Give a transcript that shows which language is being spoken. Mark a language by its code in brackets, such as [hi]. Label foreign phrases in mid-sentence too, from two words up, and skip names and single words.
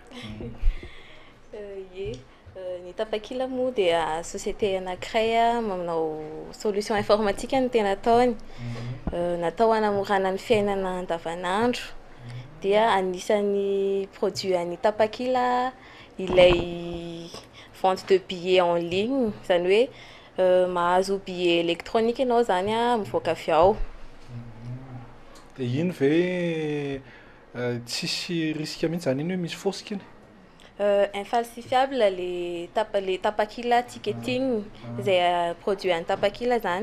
[mg] Ny tapakila moa dia société anankiray manao [fr] solution informatique [mg] ny tena ataony. Natao hanamorana ny fiainana andavanandro. Dia anisan'ny produit an'ny tapakila ilay [fr] vente de billets en ligne, [mg] izany hoe mahazo [fr] billet électronique [mg] ianao zany mivoaka avy ao. Dia iny ve tsisy risque mihitsy zany iny hoe misy fausse iny? Infalsifiable les tapakila ticketing izay produit an'ny tapakila zany.